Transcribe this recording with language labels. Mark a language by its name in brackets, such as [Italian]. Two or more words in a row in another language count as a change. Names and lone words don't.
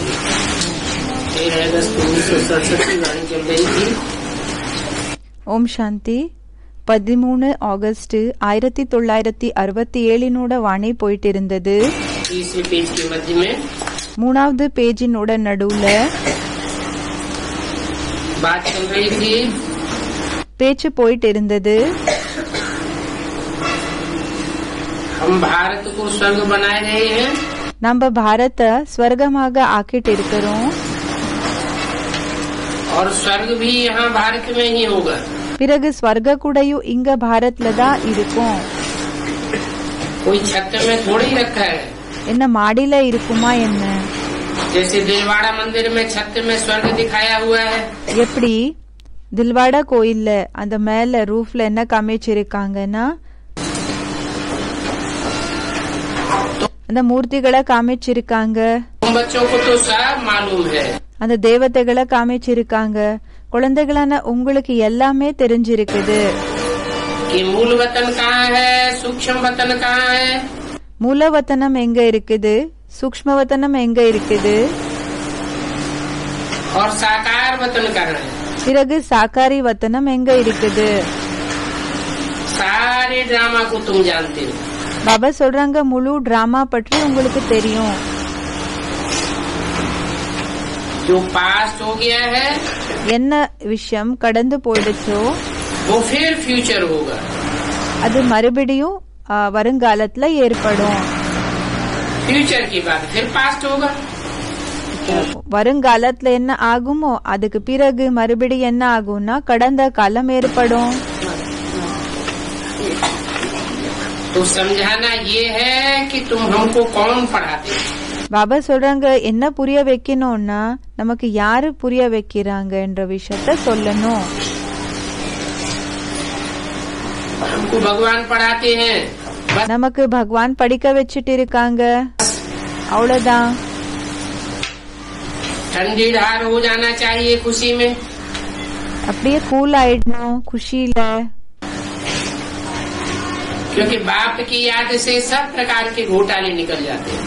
[Hindi] 13 अगस्त 1967 की वाणी चल रही थी। ओम् शांति. [Tamil] 13 ஆகஸ்ட் 1967 வாணி போயிட்டு இருந்தது. [Hindi] तीसरे पेज के मध्य में [Tamil] 3வது பேஜினோட நடுவுல [Hindi] बात चल रही थी। [Tamil] பேச்சு போயிட்டு இருந்தது. [Hindi] हम भारत को स्वर्ग बनाए रहे हैं। [Tamil] நம்ம பாரத ஸ்வர்கமாக ஆக்கிட்டு இருக்கிறோம். [Hindi] और स्वर्ग भी यहाँ भारत में ही होगा। [Tamil] பிறகு ஸ்வர்க கூடயும் இங்க பாரத்ல தான் இருக்கும். [Hindi] कोई छत में थोड़ी ही रखा है। [Tamil] என்ன மாடியில இருக்குமா என்ன? [Hindi] जैसे दिलवाड़ा मंदिर में छत में स्वर्ग दिखाया हुआ है। [Tamil] எப்படி தில்வாடா கோயில்ல அந்த மேல ரூஃப்ல என்ன காமிச்சிருக்காங்கன்னா அந்த மூர்த்திகளை காமிச்சிருக்காங்க. [Hindi] तुम बच्चों को तो सब मालूम है। [Tamil] அந்த தேவதைகளை காமிச்சிருக்காங்க. குழந்தைகளான உங்களுக்கு எல்லாமே தெரிஞ்சிருக்குது. [Hindi] कि मूल वतन कहाँ है, सूक्ष्म वतन कहाँ है। [Tamil] மூலவத்தனம் எங்க இருக்குது, சூக்ஷ்மவத்தனம் எங்க இருக்குது, [Hindi] और साकार वतन कहाँ है। [Tamil] பிறகு சாக்காரி வத்தனம் எங்க இருக்குது. [Hindi] सारे ड्रामा को तुम जानते हो। [Tamil] பாபா சொல்றாங்க முழு டிராமா பற்றி உங்களுக்கு தெரியும். [Hindi] जो पास्ट हो गया है [Tamil] என்ன விஷயம் கடந்து போயிடுச்சோ [Hindi] वो फिर फ्यूचर होगा। [Tamil] அது மறுபடியும் வருங்காலத்துல ஏற்படும். [Hindi] फ्यूचर की बात फिर पास्ट होगा। [Tamil] வருங்காலத்துல என்ன ஆகுமோ அதுக்கு பிறகு மறுபடியும் என்ன ஆகும்னா கடந்த காலம் ஏற்படும். [Hindi] तो समझाना ये है कि तुम हमको कौन पढ़ाते। [Tamil] பாபா சொல்றாங்க என்ன புரிய வைக்கணும்னா நமக்கு யாரு புரிய வைக்கிறாங்க என்ற விஷயத்த சொல்லணும். [Hindi] हमको भगवान पढ़ाते हैं। [Tamil] நமக்கு பகவான் படிக்க வச்சிட்டு இருக்காங்க, அவ்வளவுதான். [Hindi] ठंडी धार हो जाना चाहिए खुशी में। [Tamil] அப்படியே கூல் ஆயிடணும் குஷியில. [Hindi] क्योंकि बाप की याद से सब प्रकार के घोटाले निकल जाते हैं।